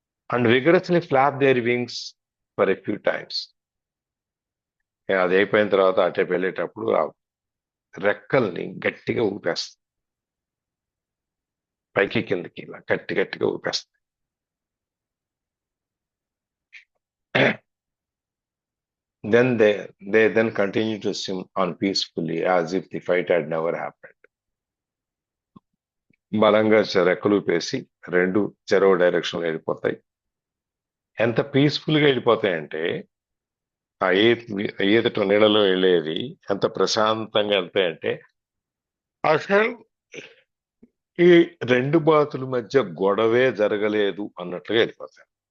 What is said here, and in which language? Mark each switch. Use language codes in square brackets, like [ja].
[en] And vigorously flap their wings for a few times. [te] అది అయిపోయిన తర్వాత అటే వెళ్ళేటప్పుడు ఆ రెక్కల్ని గట్టిగా ఊపేస్తాయి, పైకి కిందకి ఇలా గట్టిగా ఊపేస్తాయి. [en] Then they then continue to swim on peacefully as if the fight had never happened. [te] బలంగా రెక్కలు ఊపేసి రెండు చెరవ డైరెక్షన్ వెళ్ళిపోతాయి. ఎంత పీస్ఫుల్ గా వెళ్ళిపోతాయంటే ఆ ఈత నీళ్ళలో వెళ్ళేది ఎంత ప్రశాంతంగా వెళ్తాయంటే అసలు ఈ రెండు బాతుల మధ్య గొడవే జరగలేదు అన్నట్లుగా వెళ్ళిపోతాయి.